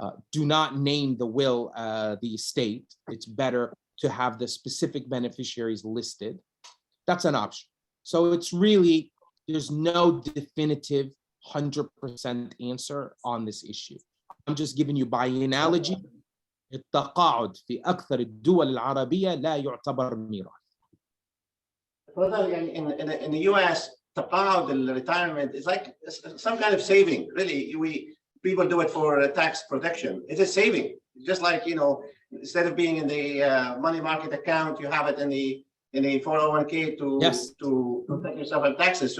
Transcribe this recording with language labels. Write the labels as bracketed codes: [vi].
[en] Do not name the will the estate. It's better to have the specific beneficiaries listed. That's an option. So it's really, there's no definitive 100% answer on this issue. I'm just giving you by analogy. [ar] التقاعد في أكثر الدول العربية لا يعتبر ميراث. [en] Brother, in the US, taqa'ud, the retirement, is like some kind of saving. Really, people do it for tax protection. It's a saving. Just like, instead of being in the money market account, you have it in the 401k to protect yourself from taxes.